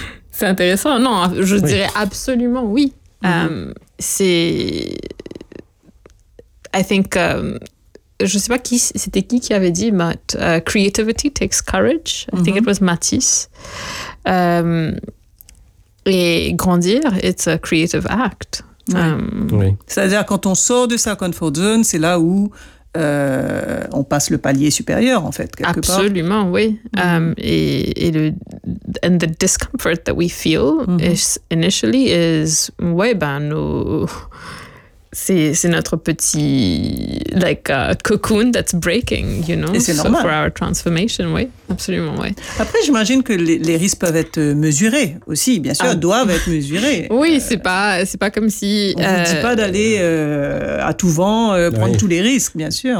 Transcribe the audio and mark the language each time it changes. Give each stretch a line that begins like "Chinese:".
French: C'est intéressant. Non, je dirais absolument oui. Je ne sais pas qui avait dit,
English: but creativity takes courage. I think it was Matisse.
French: Et grandir,
English: it's a creative act.
French: C'est-à-dire quand on sort de sa comfort zone, c'est là où on passe le palier supérieur, en fait, quelque Absolument, Absolument, oui.
English: And the discomfort that we feel initially is
French: notre petit cocoon
English: that's breaking, you know.
French: Et c'est normal.
English: So for our transformation,
French: oui. Absolument, oui. Après, j'imagine que les risques peuvent être mesurés aussi, bien sûr, doivent être mesurés. Oui, c'est pas comme si... On ne dit pas d'aller à tout vent prendre tous les risques, bien sûr.